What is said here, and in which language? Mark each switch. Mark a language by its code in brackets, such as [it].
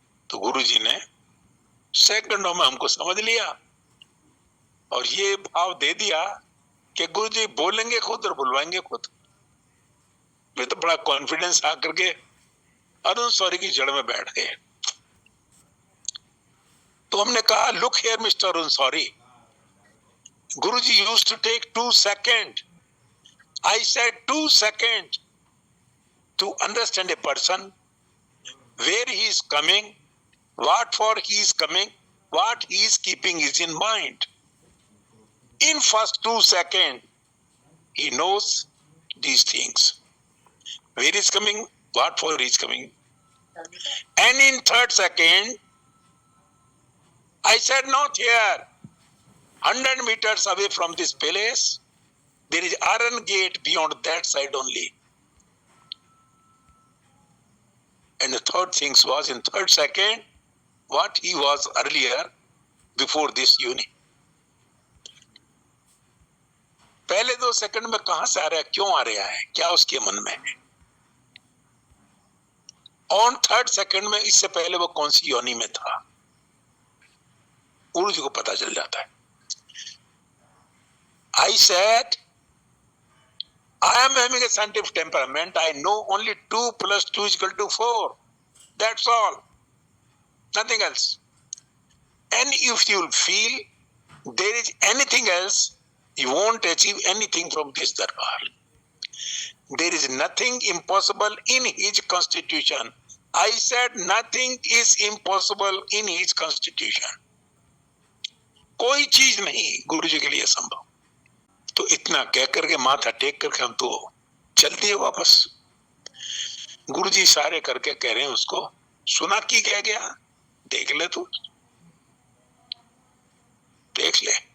[hi] तो गुरुजी ने सेकंडों में हमको समझ लिया और ये भाव दे दिया कि गुरुजी बोलेंगे खुद और बुलवाएंगे खुद। फिर तो बड़ा कॉन्फिडेंस आकर के अरुण सौरी की जड़ में बैठ गए। तो हमने कहा, [en] Look here mister Arun sorry, Guruji used to take 2 seconds. I said 2 seconds to understand a person, where he is coming, what for he is coming, what he is keeping is in mind. In first 2 seconds, he knows these things. Where is coming, what for he is coming. And in 3rd second, I said, not here. 100 meters away from this palace, there is iron gate beyond that side only. And the third thing was in 3rd second, what he was earlier before this uni. [hi] पहले 2 second में कहां से आ रहा है, क्यों आ रहा है, क्या उसके मन में है। ऑन 3rd सेकंड में इससे पहले वो कौन सी योनि में था, गुरुजी को पता चल जाता है। [en] I said, I am having a scientific temperament. I know only 2 + 2 = 4. That's all. Nothing else. And if you feel there is anything else, you won't achieve anything from this darbar. There is nothing impossible in his constitution. I said nothing is impossible in his constitution. [hi] कोई चीज नहीं गुरु जी के लिए संभव। तो इतना कह करके माथा टेक करके हम तो चल दिए वापस। गुरु जी सारे करके कह रहे हैं उसको, सुना की कह गया, देख ले तू, देख ले।